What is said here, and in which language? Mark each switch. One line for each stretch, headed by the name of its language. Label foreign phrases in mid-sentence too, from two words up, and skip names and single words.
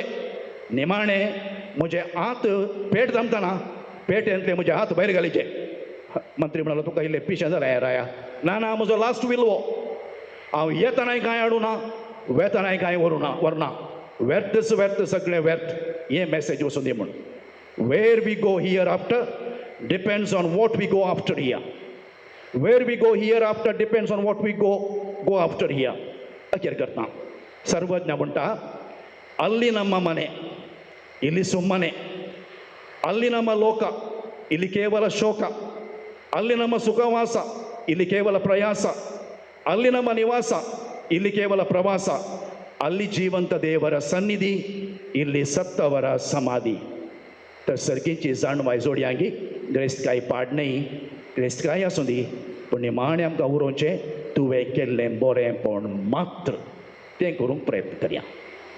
Konkani: निमाणें म्हजे हात पेट जमतना पेटेंतले म्हजे हात भायर घालीचे. मंत्री म्हणलो तुका इल्लें पिशें जालें हें राया. ना ना म्हजो
English: last will
Konkani: वो. हांव येतनाय कांय हाडूं ना, वेतनाय कांय व्हरना. व्यर्थच व्यर्थ, सगळें व्यर्थ. हें मेसेज वचून दी म्हूण.
English: Where we go hereafter depends on what we go after here. Where we go hereafter depends on what we go after here.
Kannada: ಅಕ್ಕಿರ್ ಕರ್ತ ಸರ್ವಜ್ಞ ಬಂಟ ಅಲ್ಲಿ ನಮ್ಮ ಮನೆ, ಇಲ್ಲಿ ಸುಮ್ಮನೆ. ಅಲ್ಲಿ ನಮ್ಮ ಲೋಕ, ಇಲ್ಲಿ ಕೇವಲ ಶೋಕ. ಅಲ್ಲಿ ನಮ್ಮ ಸುಖವಾಸ, ಇಲ್ಲಿ ಕೇವಲ ಪ್ರಯಾಸ. ಅಲ್ಲಿ ನಮ್ಮ ನಿವಾಸ, ಇಲ್ಲಿ ಕೇವಲ ಪ್ರವಾಸ. ಅಲ್ಲಿ ಜೀವಂತ ದೇವರ ಸನ್ನಿಧಿ, ಇಲ್ಲಿ ಸತ್ತವರ समाधी.
Konkani: तर सरकीची जाणवाय जोडयांगी ग्रेस्त काय पाड नाही, ग्रेस्त काय आसूं दी, पूण निमाणें आमकां उरोवचें तुवें केल्लें बरेंपण मात्र. तें करूंक प्रयत्न करया.